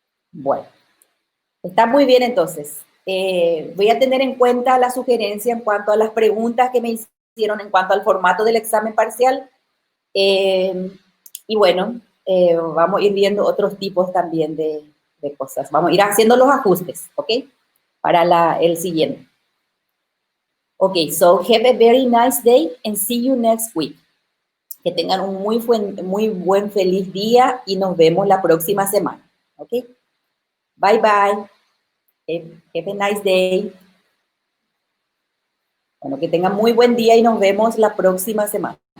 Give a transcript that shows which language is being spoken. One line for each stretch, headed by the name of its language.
Spanish: Bueno, está muy bien entonces. Voy a tener en cuenta la sugerencia en cuanto a las preguntas que me hicieron en cuanto al formato del examen parcial. Y bueno, vamos a ir viendo otros tipos también de cosas. Vamos a ir haciendo los ajustes, ¿ok? Para el siguiente.
English: Ok, so have a very nice day and see you next week.
Spanish: Que tengan un muy buen, feliz día y nos vemos la próxima semana.
English: Ok, bye bye. Have a nice day.
Spanish: Bueno, que tengan muy buen día y nos vemos la próxima semana.